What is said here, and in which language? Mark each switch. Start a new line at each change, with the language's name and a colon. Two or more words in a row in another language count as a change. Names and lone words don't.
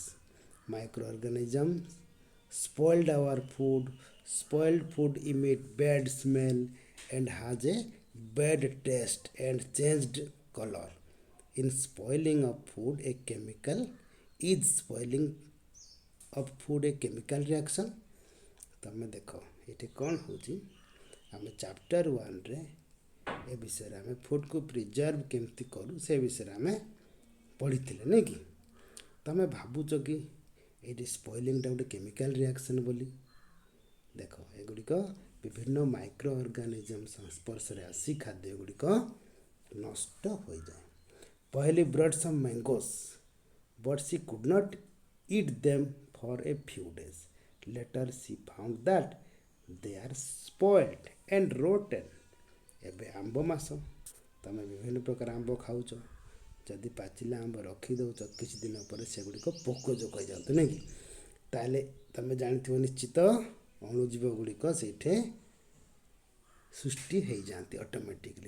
English: Microorganisms spoiled our food. Spoiled food emit bad smell and has a bad taste and changed color. In spoiling of food, a chemical is spoiling of food a chemical reaction.
Odia: ତମେ ଦେଖ ଏଠି କ'ଣ ହେଉଛି? ଆମେ ଚାପ୍ଟର 1ରେ ଏ ବିଷୟରେ ଆମେ
English: foodକୁ preserve
Odia: କେମିତି କରୁ ସେ ବିଷୟରେ ଆମେ ପଢ଼ିଥିଲେ ନାଇଁ କି? ତମେ ଭାବୁଛ କି ଏଇଠି ସ୍ପଏଲିଂଟା ଗୋଟେ
English: chemical reaction
Odia: ବୋଲି? ଦେଖ ଏଗୁଡ଼ିକ ବିଭିନ୍ନ
English: micro organism
Odia: ସଂସ୍ପର୍ଶରେ ଆସି ଖାଦ୍ୟ ଗୁଡ଼ିକ ନଷ୍ଟ ହୋଇଯାଏ.
English: Pahili brought some mangoes but she could not eat them for a few days. later she found that they are spoiled and rotten.
Odia: ଏବେ ଆମ୍ବ ମାସ, ତମେ ବିଭିନ୍ନ ପ୍ରକାର ଆମ୍ବ ଖାଉଛ. ଯଦି ପାଚିଲା ଆମ୍ବ ରଖିଦେଉଛ କିଛି ଦିନ ପରେ ସେଗୁଡ଼ିକ ପୋକ ଯୋଗ ହେଇଯାଆନ୍ତି ନାଇଁ କି? ତାହେଲେ ତମେ ଜାଣିଥିବ ନିଶ୍ଚିତ ଅଣୁଜୀବ ଗୁଡ଼ିକ ସେଇଠି ସୃଷ୍ଟି ହେଇଯାଆନ୍ତି ଅଟୋମେଟିକଲି.